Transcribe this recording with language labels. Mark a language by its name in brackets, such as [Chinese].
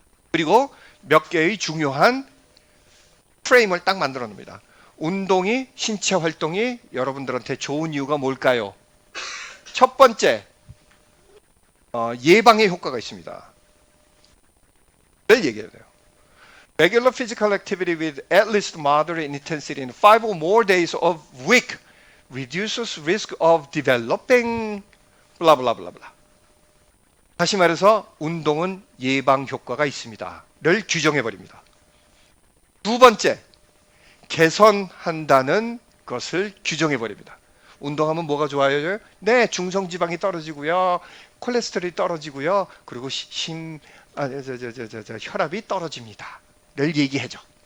[Korean] 그리고 몇 개의 중요한 프레임을 딱 만들어 놉니다. 운동이, 신체 활동이 여러분들한테 좋은 이유가 뭘까요? 첫 번째, 예방의 효과가 있습니다. 를 얘기해야 돼요. [English] Regular physical activity with at least moderate intensity in 5 or more days of week reduces risk of developing 블라블라블라블라. [Korean] 다시 말해서 운동은 예방 효과가 있습니다. 를 규정해 버립니다. 두 번째, 개선한다는 것을 규정해 버립니다. 운동하면 뭐가 좋아요? 네, 중성지방이 떨어지고요, 콜레스테롤이 떨어지고요, 그리고 혈압이 떨어집니다. 를 얘기해줘.